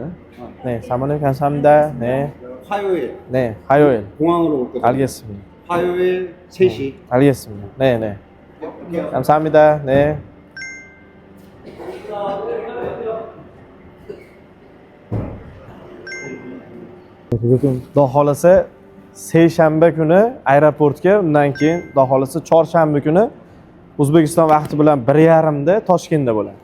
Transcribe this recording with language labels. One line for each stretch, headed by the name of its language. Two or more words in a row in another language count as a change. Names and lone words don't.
Korean: 네, 사모님 감사합니다. 네. 화요일 네, 화요일. 공항으로 올 거예요. 알겠습니다. 화요일 3시. 알겠습니다. 네, 네. 감사합니다. 네.
Uzbek: Xudo xolasa seshanba kuni aeroportga, undan keyin xudo xolasa chorshanba kuni O'zbekiston vaqti bilan 1:30 da Toshkentda bo'ladi.